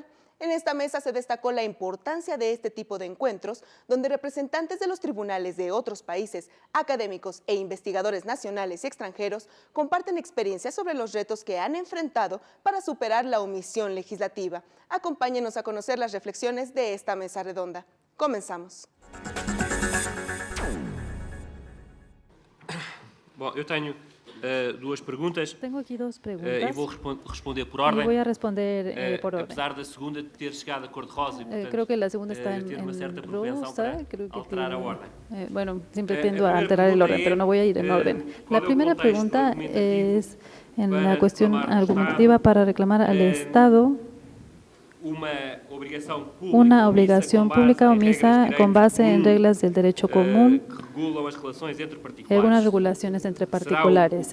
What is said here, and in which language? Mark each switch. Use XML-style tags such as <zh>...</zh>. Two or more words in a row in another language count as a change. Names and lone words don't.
<es>En esta mesa se destacó la importancia de este tipo de encuentros, donde representantes de los tribunales de otros países, académicos e investigadores nacionales y extranjeros comparten experiencias sobre los retos que han enfrentado para superar la omisión legislativa. Acompáñenos a conocer las reflexiones de esta mesa redonda. Comenzamos.</es> <pt>Bom, eu tenho duas perguntas.</pt> <es>Tengo aquí dos preguntas.</es> <pt>E vou responder por ordem.</pt> <es>Y voy a responder por orden.</es> <pt>Apesar da segunda ter chegado a cor-de-rosa e, portanto,</pt> <es>creo que la segunda está</es> <pt>ter uma certa</pt> <es>en</es> <pt>propensão</pt> <es>rosa.</es> <pt>para</pt> <es>Creo que</es> <pt>alterar a</pt> <es>tiene,</es> <pt>ordem.</pt> <es>bueno, siempre tiendo a alterar el orden, pero no voy a ir en orden. La primera pregunta es en la cuestión argumentativa para reclamar al Estado una obligación pública omisa con base en reglas del derecho común y algunas regulaciones entre particulares.</es>